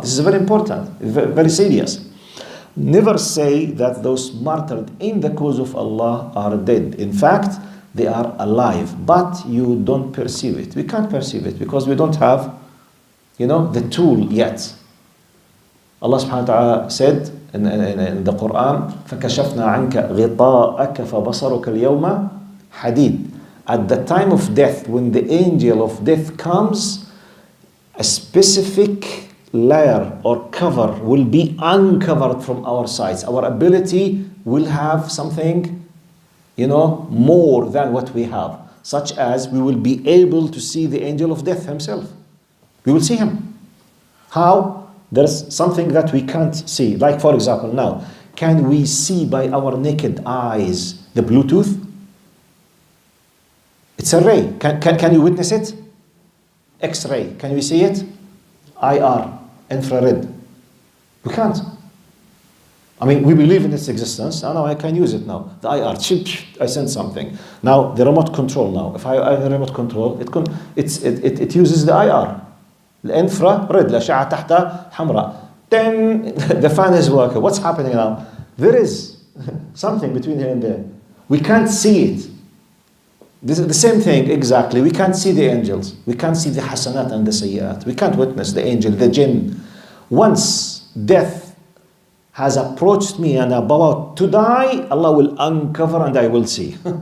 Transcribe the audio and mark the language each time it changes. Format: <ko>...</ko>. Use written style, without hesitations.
<en>This is very important, very serious. Never say that those martyred in the cause of Allah are dead. In fact, they are alive, but you don't perceive it. We can't perceive it because we don't have, the tool yet. Allah subhanahu wa ta'ala said, in the Quran,</en> <ar>فَكَشَفْنَا عَنْكَ غِطَاءَكَ فَبَصَرُكَ الْيَوْمَ حَدِيد.</ar> <en>At the time of death, when the angel of death comes, a specific layer or cover will be uncovered from our sides. Our ability will have something, more than what we have, such as we will be able to see the angel of death himself. We will see him. How? There's something that we can't see. Like, for example, now, can we see by our naked eyes the Bluetooth? It's a ray. Can you witness it? X-ray. Can we see it? IR. Infrared. We can't. I mean, we believe in its existence. I know I can use it now. The IR. I send something. Now, the remote control now. If I remote control, it uses the IR.</en> <ar>الانفراريد الأشعة تحت حمراء.</ar> <en>Then the fan is working. What's happening now? There is something between here and there. We can't see it. This is the same thing exactly. We can't see the angels. We can't see the hasanat and the sayyat. We can't witness the angel, the jinn. Once death has approached me and I'm about to die, Allah will uncover and I will see.</en>